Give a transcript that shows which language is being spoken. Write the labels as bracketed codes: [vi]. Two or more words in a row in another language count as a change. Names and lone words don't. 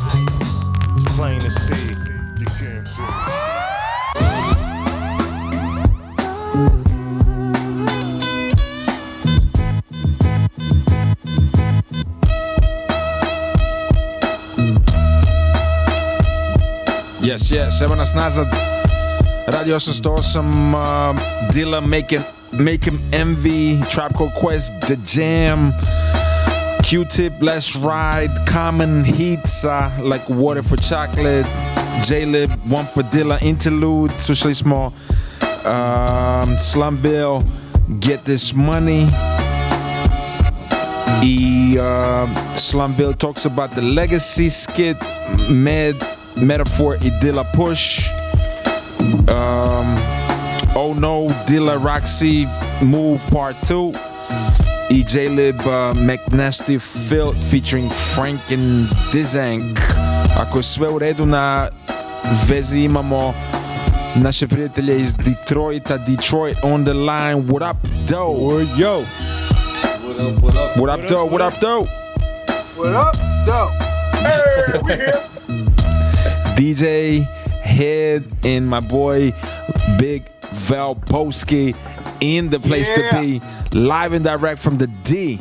[en] It's plain to see. You can't see. Yes, [sr] evo nas nazad. Radio 808, Dilla, Make Him Envy, Tribe Called Quest, The Jam, Q-Tip, Let's Ride, Common Heats, Like Water for Chocolate, J-Lib, One for Dilla, Interlude, Socially Small, Slumville, Get This Money. [en] Slumville talks about the legacy skit, Metaphor и Dilla Push. Oh No, Dilla Roxy Move Part 2. J-Lib McNasty Filth featuring Frank and Dizank. [sr] Ako je sve u redu, na vezi imamo naše prijatelje iz Detroita. [en] Detroit on the line. What up, though? Yo. What up, though? What up, though? What up, though? Hey, we here. DJ Head and my boy Big Valposki in the place to be, live and direct from the D.